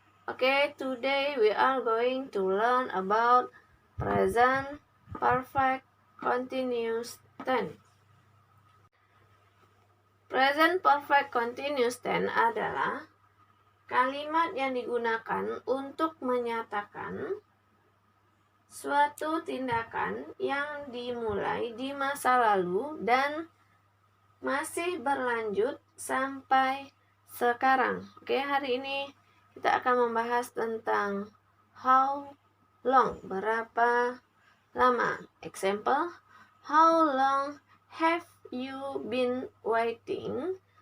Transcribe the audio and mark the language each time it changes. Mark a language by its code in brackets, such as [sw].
[en] Okay, today we are going to learn about present perfect continuous tense. [id] Present perfect continuous tense adalah kalimat yang digunakan untuk menyatakan suatu tindakan yang dimulai di masa lalu dan masih berlanjut sampai sekarang. Oke, hari ini kita akan membahas tentang how long, berapa lama. [en] Example, how long have you been waiting?